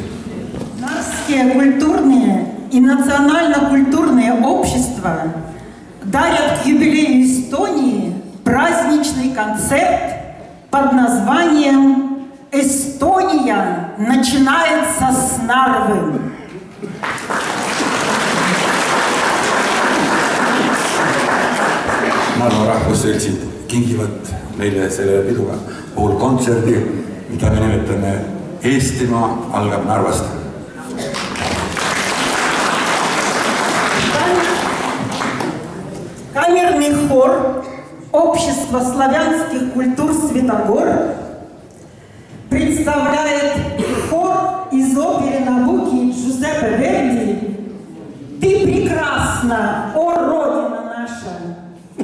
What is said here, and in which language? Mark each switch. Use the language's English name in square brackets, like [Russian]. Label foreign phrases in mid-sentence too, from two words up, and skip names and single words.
[Russian] Нарвские культурные и национально-культурные общества дарят к юбилею Эстонии праздничный концерт под названием «Эстония начинается с Нарвы». [Estonian] Narva rahvusseltsid kingivad meile selle pidu puhul kontserdi, mida me nimetame Eestimaa algab Narvast. [Russian] Камерный хор Общества славянских культур «Святогор» представляет хор из оперы Набуки Джузеппе Верди «Ты прекрасна, о Родина наша».